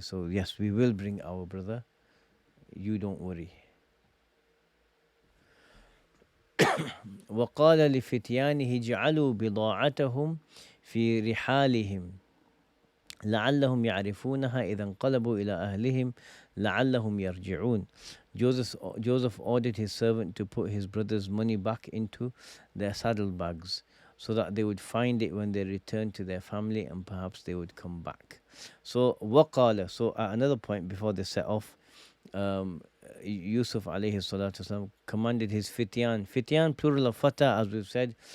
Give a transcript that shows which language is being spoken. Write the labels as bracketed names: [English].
[English] So yes, we will bring our brother. You don't worry. [Arabic] وقال لفتيانه جعلوا بضاعتهم في رحالهم لعلهم يعرفونها إذا انقلبوا إلى أهلهم لعلهم يرجعون. [English] Joseph ordered his servant to put his brother's money back into their saddlebags so that they would find it when they returned to their family, and perhaps they would come back. So وقال, so at another point before they set off, Yusuf alayhi salatu wasalam commanded his fityan, plural of fata, as we've said.